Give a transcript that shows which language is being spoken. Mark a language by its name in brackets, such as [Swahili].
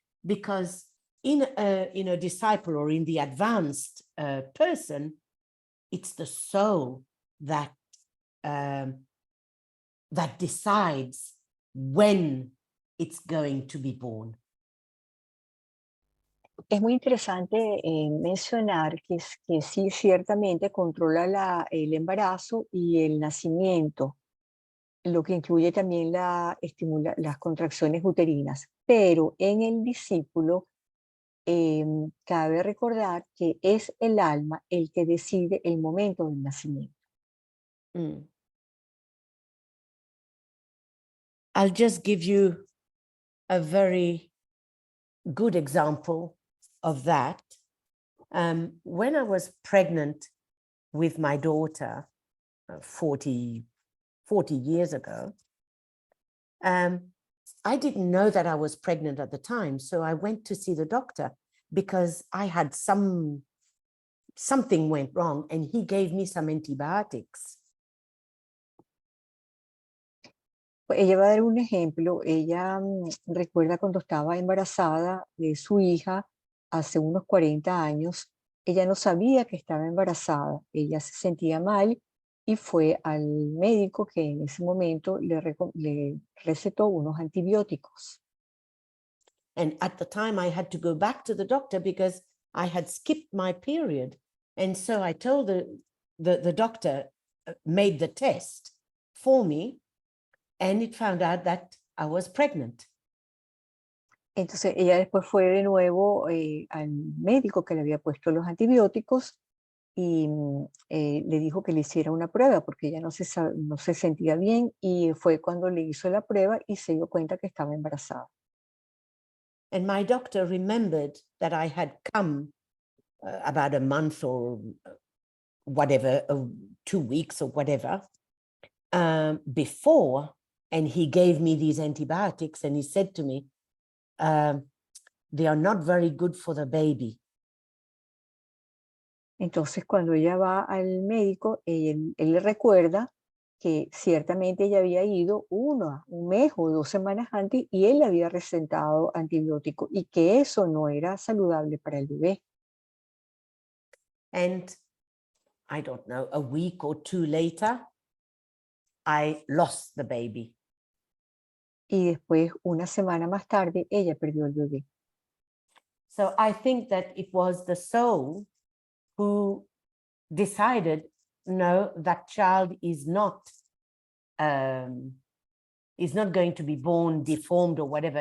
[English] because in a disciple or in the advanced person, it's the soul that that decides when it's going to be born. [Spanish] Es muy interesante mencionar que sí, ciertamente controla el embarazo y el nacimiento, lo que incluye también las contracciones uterinas. Pero en el discípulo cabe recordar que es el alma el que decide el momento del nacimiento. Mm. [English] I'll just give you a very good example of that. When I was pregnant with my daughter 40 years ago, I didn't know that I was pregnant at the time. So I went to see the doctor because I had something went wrong, and he gave me some antibiotics. [Spanish] Ella va a dar un ejemplo. Ella recuerda cuando estaba embarazada de su hija hace unos 40 años. Ella no sabía que estaba embarazada. Ella se sentía mal y fue al médico que en ese momento le recetó unos antibióticos. [English] And at the time, I had to go back to the doctor because I had skipped my period. And so I told the doctor, made the test for me, and it found out that I was pregnant. [Spanish] Entonces ella después fue de nuevo al médico que le había puesto los antibióticos y le dijo que le hiciera una prueba porque ella no se sentía bien, y fue cuando le hizo la prueba y se dio cuenta que estaba embarazada. [English] And my doctor remembered that I had come about a month or whatever, 2 weeks or whatever, before, and he gave me these antibiotics, and he said to me, they are not very good for the baby. [Spanish] Entonces cuando ella va al médico, él le recuerda que ciertamente ella había ido un mes o 2 semanas antes y él le había recetado antibiótico y que eso no era saludable para el bebé. [English] And I don't know, a week or 2 later, I lost the baby. [Spanish] Y después, una semana más tarde, ella perdió el bebé. [English] So I think that it was the soul who decided, no, that child is not going to be born deformed or whatever.